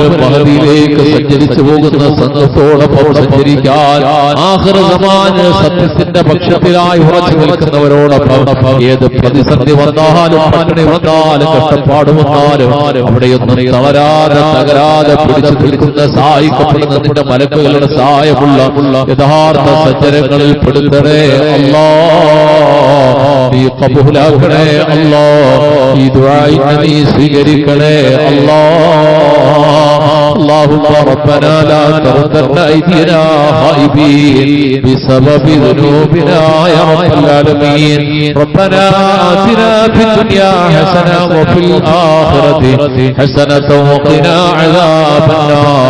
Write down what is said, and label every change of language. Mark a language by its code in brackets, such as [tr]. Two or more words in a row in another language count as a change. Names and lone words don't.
[ml] മഹദിയിലേക്ക് സഞ്ചരിച്ചു പോകുന്ന സംഘത്തോടൊപ്പം സഞ്ചരിക്കാൻ [ar] آخر زمان [ml] സത്യത്തിന്റെ പക്ഷത്തിലായി ഉറച്ചു നിൽക്കുന്നവരോടൊപ്പം ഏത് പ്രതിസന്ധി വന്നാലും പട്ടിണി വന്നാലും കഷ്ടപ്പാട് വന്നാലും അവിടെയൊന്നും തളരാതെ തകരാതെ പിടിച്ചു നിൽക്കുന്ന സഹായിക്കപ്പെടുന്ന നിന്റെ മലക്കുകളുടെ സഹായമുള്ള യഥാർത്ഥ സജ്ജനങ്ങളിൽ പെടുത്തണേ അല്ലാ. നീ ഖബൂലാക്കണേ അല്ലാ. ഈ ദുആഇനെ നീ സ്വീകരിക്കണേ അല്ലാ. [ar] اللهم ربنا لا تردنا أيدينا خائبين بسبب ذنوبنا يا رب العالمين. ربنا آتنا في الدنيا حسنة وفي الآخرة حسنة وقنا عذاب النار.